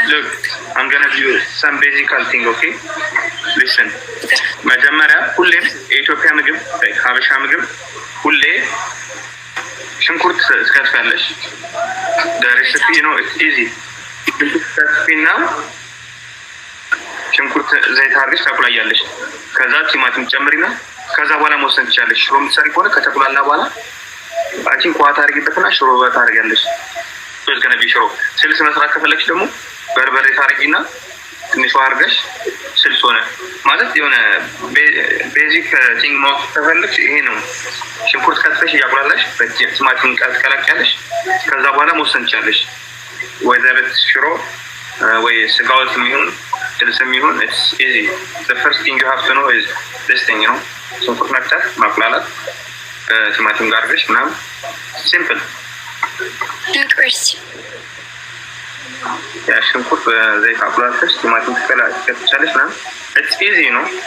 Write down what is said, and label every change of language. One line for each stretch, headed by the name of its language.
English: Look, I'm gonna do some basic thing, okay? Listen.
Amharic: መጀመሪያ ሁሌም የኢትዮጵያ ምግብ ሀበሻ ምግብ ሁሌ ሽንኩርት ትከትፊያለሽ።
English: The recipe, you know, it's easy.
Amharic: ትከትፊና ሽንኩርት ዘይት አድርገሽ ታቁላያለሽ። ከዛ ቲማቲም ጨምሪና ከዛ በኋላ መወሰን ትችላለሽ። ሽሮ የምትሰሪ ከሆነ ከተቁላላ በኋላ አንቺን ቋታ አድርጊበትና ሽሮ ታደርጊያለሽ። ስለዚህ ከነቢ ሽሮ ስልስ መስራት ከፈለግሽ ደግሞ በርበሬ ታደርጊና ትንሽ ውሃ አድርገሽ ስልስ ሆነ ማለት የሆነ ቤዚክ ቲንግ ማወቅ ከፈለግሽ ይሄ ነው። ሽንኩርት ከትፈሽ እያቁላላሽ በቲማቲም ትቀላቅያለሽ። ከዛ በኋላ መወሰን ትችላለሽ ወይዘር ሽሮ ወይ ስጋ ወጥ የሚሆን ስልስ የሚሆን
English: it's easy. The first thing you have to know is this thing, you know,
Amharic: ሽንኩርት መክተፍ ማቁላላት ቲማቲም ጋር አድርገሽ ምናምን ሲምፕል ያ ሽንኩርት በዘይት አቁላልተሽ ቲማቲም ትከትቻለሽ ምናምን
English: it's easy, you know.